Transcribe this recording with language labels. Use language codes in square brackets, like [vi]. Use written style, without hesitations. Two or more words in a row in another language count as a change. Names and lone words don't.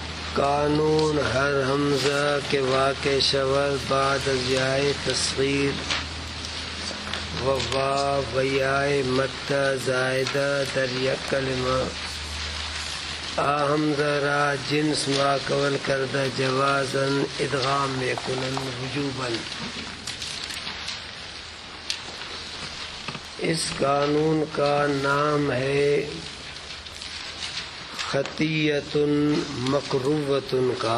[fa] قانون ہر حمزہ کے واقع شود بعد از یائے تصغیر و واو و یائے مدہ زائدہ در یک کلمہ آ حمزہ را جنس ماقبل کردہ جوازاً ادغام میں کنن وجوباً۔ [ur] اس قانون کا نام ہے خطیۃ مقروۃ کا۔